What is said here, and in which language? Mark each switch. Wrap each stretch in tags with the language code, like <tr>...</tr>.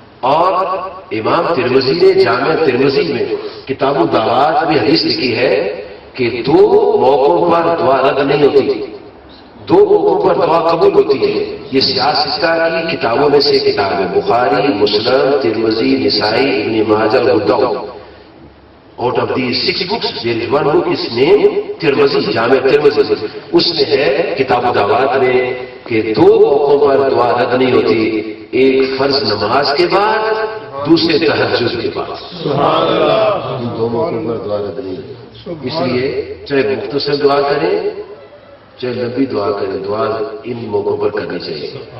<ur>اور امام ترمذی نے جامع ترمذی میں کتاب الدعوات میں حدیث لکھی ہے کہ 2 موقعوں پر دعا رد نہیں ہوتی 2 موقعوں پر دعا قبول ہوتی ہے. یہ سیاست کی کتابوں میں سے کتاب ہے بخاری مسلم ترمذی نسائی ابن ماجہ اور ابو داؤد.</ur> <en>Out of these 6 books, there is one book is named Tirmidhi Jami Tirmidhi.</en> <ur>اس میں ہے کتاب الدعوات میں کہ 2 موقعوں پر دعا رد نہیں ہوتی ایک فرض نماز کے بعد دوسرے تہجد کے بعد. سبحان اللہ. 2 موقعوں پر دعا رد نہیں ہوتی. اس لیے چاہے مختصر دعا کریں چاہے لمبی دعا کریں دعا ان موقعوں پر کرنی چاہیے.</ur>